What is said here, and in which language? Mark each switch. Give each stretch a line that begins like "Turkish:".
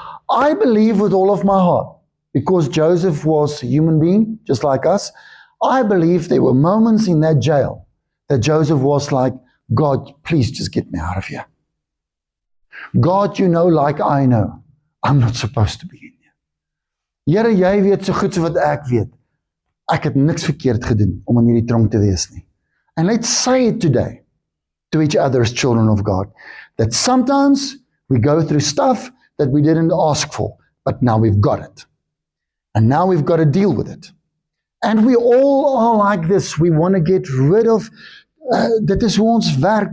English: I believe with all of my heart, because Joseph was a human being, just like us, I believe there were moments in that jail that Joseph was like, God, please just get me out of here. God, you know like I know, I'm not supposed to be in here.
Afrikaans: Here, jy weet so goed so wat ek weet. Ek het niks verkeerd gedoen om in hierdie tronk te wees nie.
English: And let's say it today to each other as children of God, that sometimes we go through stuff that we didn't ask for, but now we've got it. And now we've got to deal with it. And we all are like this. We want to get rid of,
Afrikaans: dit is hoe ons werk.